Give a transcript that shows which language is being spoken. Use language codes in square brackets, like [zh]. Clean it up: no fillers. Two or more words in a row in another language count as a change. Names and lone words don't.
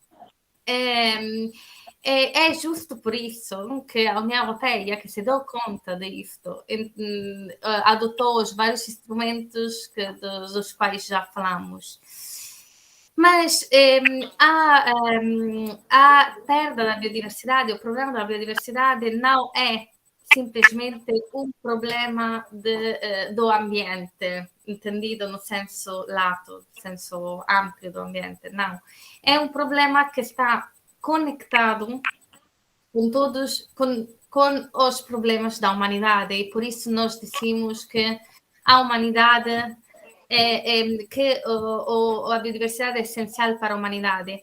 [pt] É justo por isso que a União Europeia, que se deu conta disto, adotou os vários instrumentos dos quais já falamos. Mas a perda da biodiversidade, o problema da biodiversidade não é simplesmente um problema do ambiente, entendido no senso lato, senso amplo do ambiente, não. É um problema que está conectado com os problemas da humanidade, e por isso nós dizemos que a humanidade que a biodiversidade é essencial para a humanidade.